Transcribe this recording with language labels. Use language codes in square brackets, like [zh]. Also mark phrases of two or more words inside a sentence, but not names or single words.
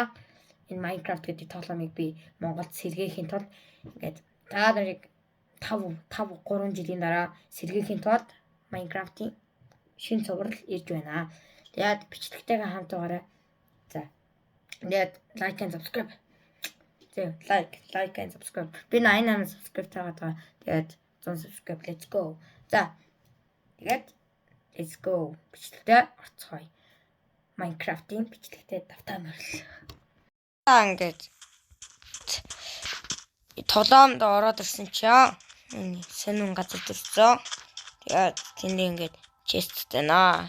[mn] Энэ Minecraft гэдэг тоглоомыг би Монголд сэргээхийн тулд ингээд та нарыг 3 жилийн дараа сэргээхийн тулд Minecraft-ийн шинэ цуврал ирж байна. Тэгээд бичлэгтэйгээ хамт байгаарай. За. Тэгээд [en] like and subscribe. [mn] Тэг [en] like and subscribe. [mn] Би 88 subscribe таагаад. Тэгээд 100 subscribe. [en] Let's go. [mn] За. [en] Тэгээд let's go. [mn] Бичлэгтэй орцгоё. Minecraft-ийн бичлэгтэй давтаа морил. Ингээд толомд ороод ирсэн чинь сонин газар төрсөн. Тэгээд тэнд ингээд chestтэй наа.